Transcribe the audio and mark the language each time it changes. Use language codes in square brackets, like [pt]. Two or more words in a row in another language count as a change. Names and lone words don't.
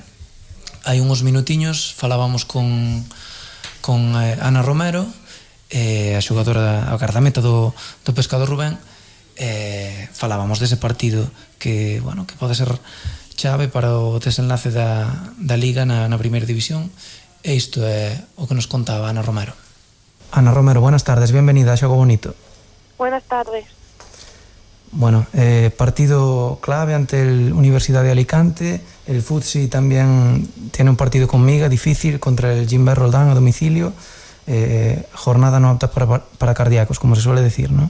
[gl] Hai uns minutiños falábamos con Ana Romero, a xogadora, a gardameta do Pescado Rubén, falábamos dese partido que pode ser chave para o desenlace da Liga na primeira división, e isto é o que nos contaba Ana Romero. [es] Ana Romero, buenas tardes, bienvenida a Xogo Bonito. Buenas tardes. Bueno, partido clave ante el Universidad de Alicante. El Futsi también tiene un partido con miga difícil contra el Jimbe Roldán a domicilio. Jornada no apta para cardíacos, como se suele decir, ¿no?